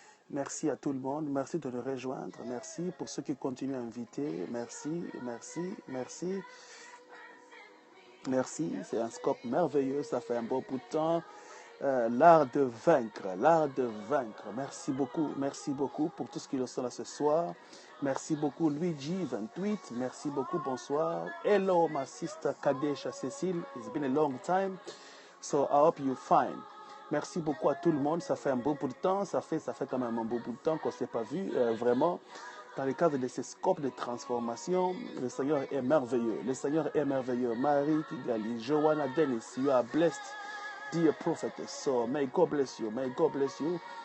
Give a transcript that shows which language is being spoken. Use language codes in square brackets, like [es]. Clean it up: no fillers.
[fr] Merci à tout le monde, merci de nous rejoindre, merci pour ceux qui continuent à inviter, merci, merci, merci, merci. C'est un scope merveilleux, ça fait un beau bout de temps. L'art de vaincre, l'art de vaincre. Merci beaucoup pour tout ce qu'ils sont là ce soir. Merci beaucoup Luigi28, merci beaucoup, bonsoir. [en] Hello my sister Kadesha Cécile, it's been a long time, so I hope you're fine. [fr] Merci beaucoup à tout le monde, ça fait un beau bout de temps, ça fait quand même un beau bout de temps qu'on ne s'est pas vu, vraiment. Dans le cadre de ces scopes de transformation, le Seigneur est merveilleux, le Seigneur est merveilleux. [en] Marie Kigali, Joanna Dennis, you are blessed. Dear prophetess, so may God bless you, may God bless you.